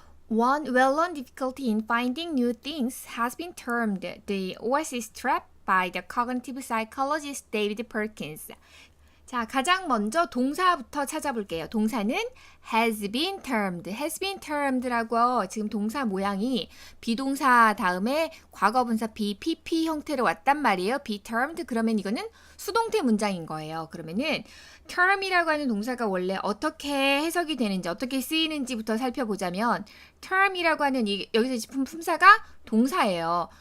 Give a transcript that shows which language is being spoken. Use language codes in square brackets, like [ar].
[en] One well-known difficulty in finding new things has been termed the oasis trap by the cognitive psychologist David Perkins. [ko] 자, 가장 먼저 동사부터 찾아볼게요. 동사는 [en] has been termed. has been termed [ko] 라고 지금 동사 모양이 비동사 다음에 과거분사 be, pp 형태로 왔단 말이에요. [en] be termed. [ko] 그러면 이거는 수동태 문장인 거예요. 그러면은 term이라고 하는 동사가 원래 어떻게 해석이 되는지, 어떻게 쓰이는지부터 살펴보자면 term이라고 하는 여기서 짚은 품사가 동사예요.